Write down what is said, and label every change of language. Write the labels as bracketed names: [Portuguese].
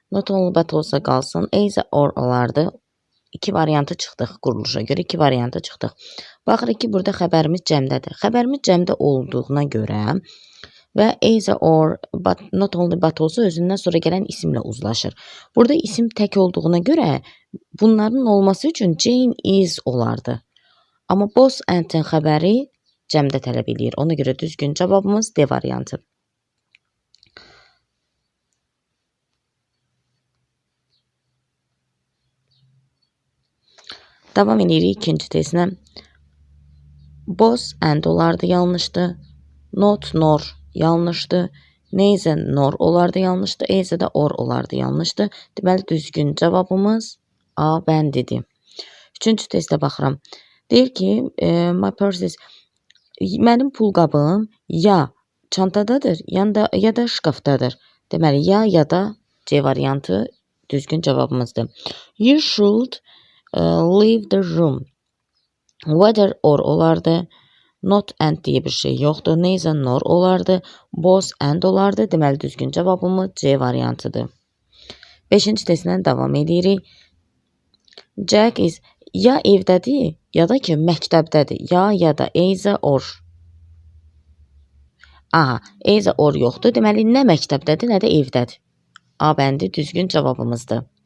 [Azerbaijani] Not only but also qalsın. Either or olardı. İki variantı çıxdıq quruluşa görə. İki variantı çıxdıq. Baxırıq ki, burada xəbərimiz cəmdədir. Xəbərimiz cəmdə olduğuna görə və either or, but, not only but also özündən sonra gələn isimlə uzlaşır. Burada isim tək olduğuna görə bunların olması üçün Jane is olardı. Amma both and-in xəbəri cəmdə tələb edir. Ona görə düzgün cavabımız D variantı. Davam edirik ikinci testlə. Both and olardı yanlışdı. Not nor yanlışdı. Neither nor olardı yanlışdı. Either də or olardı yanlışdı. Deməli düzgün cavabımız A bəndidir. Üçüncü testə baxıram. Deyir ki, my purse is, mənim pulqabım ya çantadadır, ya da şkafdadır. Deməli ya da C variantı düzgün cavabımızdır. [English] You should leave the room. [Azerbaijani] Whether or olardı. Not and diye bir şey yoxdur. Neither nor olardı. Both and olardı. Deməli düzgün cavabımız C variantıdır. Beşinci testlə davam edirik. Jack is ya evdədir, ya da ki məktəbdədir. Ya da either or. Either or yoxdur. Deməli nə məktəbdədir, nə də evdədir. A bəndi düzgün cavabımızdır.